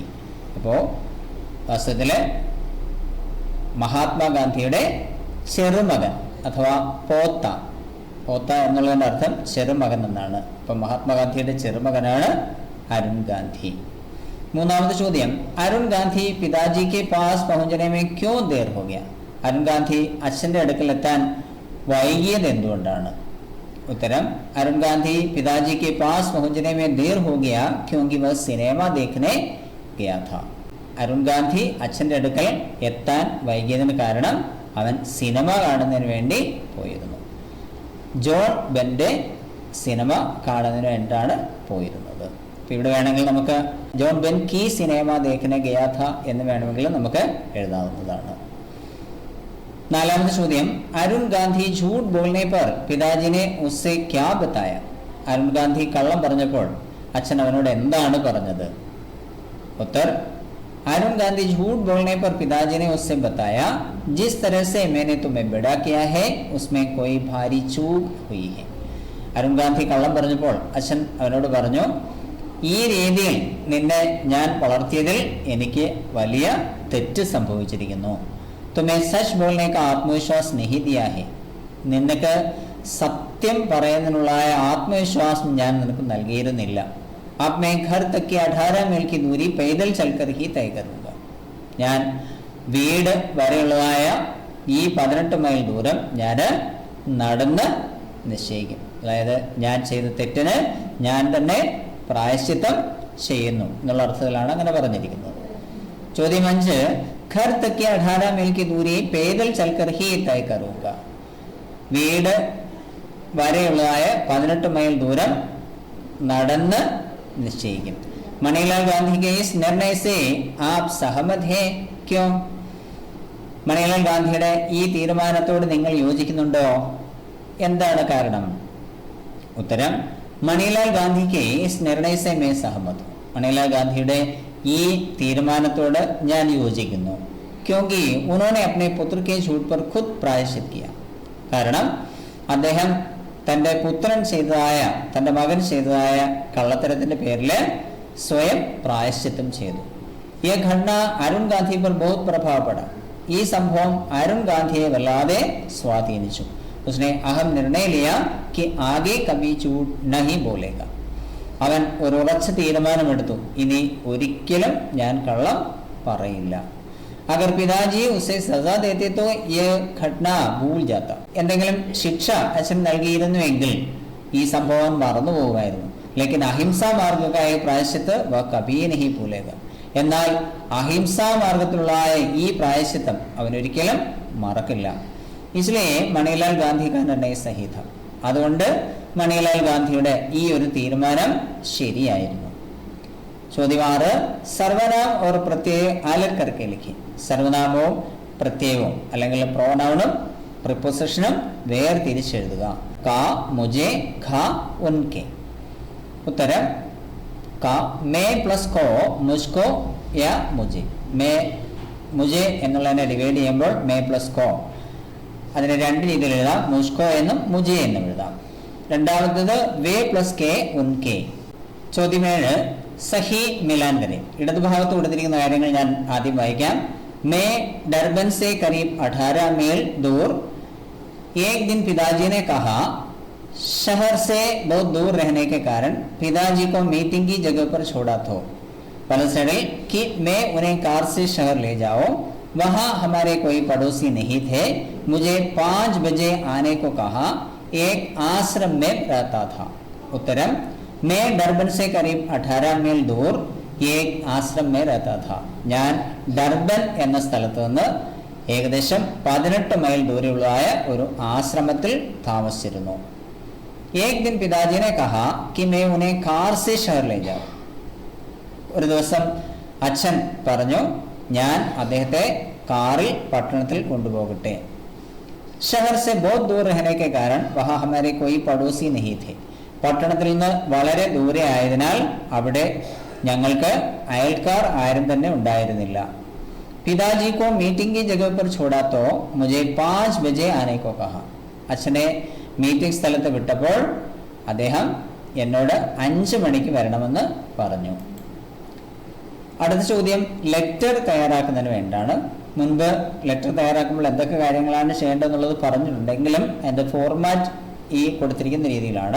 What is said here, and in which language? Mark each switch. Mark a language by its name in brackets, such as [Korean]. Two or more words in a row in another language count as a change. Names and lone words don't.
[Malayalam] അപ്പോൾ വാസ്തവത്തിൽ മഹാത്മാഗാന്ധിയുടെ ചെറുമകൻ അഥവാ പോത്ത, പോത്ത എന്നുള്ളതിൻ്റെ അർത്ഥം ചെറുമകൻ എന്നാണ്. അപ്പം മഹാത്മാഗാന്ധിയുടെ ചെറുമകനാണ് അരുൺ ഗാന്ധി. മൂന്നാമത്തെ ചോദ്യം, [Hindi] അരുൺ ഗാന്ധി पिताजी के पास പहुंचने में क्यों देर हो गया? [Malayalam] അരുൺ ഗാന്ധി അച്ഛൻ്റെ അടുക്കൽ എത്താൻ വൈകിയത് എന്തുകൊണ്ടാണ്? [Hindi] उत्तरम, अरुण गांधी पिताजी के पास पहुंचने में देर हो गया क्योंकि वह सिनेमा देखने गया था. [Malayalam] അരുൺ ഗാന്ധി അച്ഛൻ്റെ അടുക്കൽ എത്താൻ വൈകിയതിന് കാരണം അവൻ സിനിമ കാണുന്നതിന് വേണ്ടി പോയിരുന്നു. ജോൺ ബെൻ്റെ സിനിമ കാണുന്നതിന് വേണ്ടിയാണ് പോയിരുന്നത്. അപ്പോൾ ഇവിടെ വേണമെങ്കിൽ നമുക്ക് ജോൺ ബെൻ [Hindi] की सिनेमा देखने गया था [Malayalam] എന്ന് വേണമെങ്കിൽ നമുക്ക് എഴുതാവുന്നതാണ്. നാലാമത്തെ ചോദ്യം, [Hindi] അരുൺ ഗാന്ധി झूठ बोलने पर पिताजी ने उससे क्या बताया? [Malayalam] അരുൺ ഗാന്ധി കള്ളം പറഞ്ഞപ്പോൾ അച്ഛൻ അവനോട് എന്താണ് പറഞ്ഞത്? [Hindi] उत्तर, अरुण गांधी झूठ बोलने पर पिताजी ने उससे बताया, जिस तरह से मैंने तुम्हें बड़ा किया है उसमें कोई भारी चूक हुई है. [Malayalam] അരുൺ ഗാന്ധി കള്ളം പറഞ്ഞപ്പോൾ അച്ഛൻ അവനോട് പറഞ്ഞു, ഈ രീതിയിൽ നിന്നെ ഞാൻ വളർത്തിയതിൽ എനിക്ക് വലിയ തെറ്റ് സംഭവിച്ചിരിക്കുന്നു. [Hindi] तुम्हें सच बोलने का आत्मविश्वास नहीं दिया है. [Malayalam] നിനക്ക് സത്യം പറയുന്നതിനുള്ള ആത്മവിശ്വാസം ഞാൻ നിനക്ക് നൽകിയിരുന്നില്ല. [Hindi] अब मैं घर तक की 18 मील की दूरी पैदल चलकर ही तय करूँगा. [Malayalam] ഞാൻ വീട് വരെയുള്ളതായ ഈ 18 മൈൽ ദൂരം ഞാൻ നടന്ന് നിശ്ചയിക്കും. അതായത് ഞാൻ ചെയ്ത തെറ്റിന് ഞാൻ തന്നെ പ്രായശ്ചിത്തം ചെയ്യുന്നു എന്നുള്ള അർത്ഥത്തിലാണ് അങ്ങനെ പറഞ്ഞിരിക്കുന്നത്. ചോദ്യം 5, [Hindi] घर तक की 18 मील की दूरी पैदल चलकर ही तय करूँगा. [Malayalam] വീട് വരെയുള്ളതായ 18 മൈൽ ദൂരം നടന്ന് निश्चय. [Hindi] मणिलाल गांधी के इस निर्णय से आप सहमत हैं क्यों? [Malayalam] മണിലാൽ ഗാന്ധിയുടെ ഈ തീരുമാനത്തോട് നിങ്ങൾ യോജിക്കുന്നുണ്ടോ? എന്താണ് കാരണം? [Hindi] ഉത്തരം, मणिलाल गांधी के इस निर्णय से मैं सहमत. [Malayalam] മണിലാൽ ഗാന്ധിയുടെ ഈ തീരുമാനത്തോട് ഞാൻ യോജിക്കുന്നു. [Hindi] ക്യോങ്കി ഉन्होंने अपने पुत्र के झूठ पर खुद प्रायश्चित किया. [Malayalam] കാരണം അദ്ദേഹം തൻ്റെ പുത്രൻ ചെയ്തതായ, തൻ്റെ മകൻ ചെയ്തതായ കള്ളത്തരത്തിൻ്റെ പേരിൽ സ്വയം പ്രായശ്ചിത്തം ചെയ്തു. [Hindi] इस घटना അരുൺ ഗാന്ധി पर बहुत प्रभाव पड़ा. [Malayalam] ഈ സംഭവം അരുൺ ഗാന്ധിയെ വല്ലാതെ സ്വാധീനിച്ചു. [Hindi] उसने अहम निर्णय लिया कि आगे कभी झूठ नहीं बोलेगा. [Malayalam] അവൻ ഒരു ഉറച്ച തീരുമാനമെടുത്തു, ഇനി ഒരിക്കലും ഞാൻ കള്ളം പറയില്ല. [Hindi] अगर पिताजी उसे सजा देते तो ये घटना भूल जाता. [Malayalam] എന്തെങ്കിലും ശിക്ഷ അച്ഛൻ നൽകിയിരുന്നുവെങ്കിൽ ഈ സംഭവം മറന്നു പോകുമായിരുന്നു. [Hindi] लेकिन अहिंसा मार्ग का एक प्रायश्चित वह कभी नहीं भूलेगा. [Malayalam] എന്നാൽ അഹിംസാ മാർഗത്തിലുള്ള ഈ പ്രായശ്ചിത്തം അവൻ ഒരിക്കലും മറക്കില്ല. [Hindi] इसलिए മണിലാൽ ഗാന്ധി का निर्णय सही था. [Malayalam] അതുകൊണ്ട് മണിലാൽ ഗാന്ധിയുടെ ഈ ഒരു തീരുമാനം ശരിയായിരുന്നു. [Hindi] ചോദ്യം 6, സർവനാം और प्रत्यय अलग करके लिखी. [Malayalam] സർവനാമവും പ്രത്യയവും അല്ലെങ്കിൽ പ്രോനൗണും പ്രിപ്പോസിഷനും വേർതിരിച്ചെഴുതുക. [Hindi] का, मुझे, ख, उनके. ഉത്തരം, का मैं प्लस को, मुझको या मुझे. [Malayalam] മേ, മുജെ എന്നുള്ളതിനെ ഡിവൈഡ് ചെയ്യുമ്പോൾ മേ പ്ലസ് കോ, അതിനെ രണ്ട് രീതിയിൽ എഴുതാം. മുസ്കോ എന്നും മുജെ എന്നും എഴുതാം. രണ്ടാമത്തത് വേ പ്ലസ് കെ, ഉൻകെ. [Hindi] ചോദ്യം 7, सही मिलान करें. [Malayalam] ഇടതുഭാഗത്ത് കൊടുത്തിരിക്കുന്ന കാര്യങ്ങൾ ഞാൻ ആദ്യം വായിക്കാം. [Hindi] मैं डरबन से करीब 18 मील दूर एक दिन पिताजी ने कहा, शहर से बहुत दूर रहने के कारण पिताजी को मीटिंग की जगह पर छोड़ा तो पलसड़े कि मैं उन्हें कार से शहर ले जाओ, वहां हमारे कोई पड़ोसी नहीं थे, मुझे 5 बजे आने को कहा, एक आश्रम में रहता था। उत्तरम, मैं डरबन से करीब 18 मील दूर एक आश्रम में रहता था. [Malayalam] ഞാൻ ഡർബൻ എന്ന സ്ഥലത്ത് നിന്ന് ഏകദേശം 18 മൈൽ ദൂരെയുള്ളതായ ഒരു ആശ്രമത്തിൽ താമസിച്ചിരുന്നു. [Hindi] एक दिन पिताजी ने कहा कि मैं उन्हें कार से शहर ले जाऊं. [Malayalam] ഒരു ദിവസം അച്ഛൻ പറഞ്ഞു, ഞാൻ അദ്ദേഹത്തെ കാറിൽ പട്ടണത്തിൽ കൊണ്ടുപോകട്ടെ. [Hindi] शहर से बहुत दूर रहने के कारण वहाँ हमारे कोई पड़ोसी नहीं थे. [Malayalam] പട്ടണത്തിൽ നിന്ന് വളരെ ദൂരെ ആയതിനാൽ അവിടെ ഞങ്ങൾക്ക് അയൽക്കാർ ആരും തന്നെ ഉണ്ടായിരുന്നില്ല. [Hindi] पिताजी को मीटिंग की जगह पर छोड़ा तो मुझे 5 बजे आने को कहा. [Malayalam] അച്ഛനെ മീറ്റിംഗ് സ്ഥലത്ത് വിട്ടപ്പോൾ അദ്ദേഹം എന്നോട് 5 മണിക്ക് വരണമെന്ന് പറഞ്ഞു. അടുത്ത ചോദ്യം ലെറ്റർ തയ്യാറാക്കുന്നതിന് വേണ്ടിയാണ്. മുൻപ് ലെറ്റർ തയ്യാറാക്കുമ്പോൾ എന്തൊക്കെ കാര്യങ്ങളാണ് ചെയ്യേണ്ടതെന്നുള്ളത് പറഞ്ഞിട്ടുണ്ടെങ്കിലും അതിൻ്റെ ഫോർമാറ്റ് ഈ കൊടുത്തിരിക്കുന്ന രീതിയിലാണ്.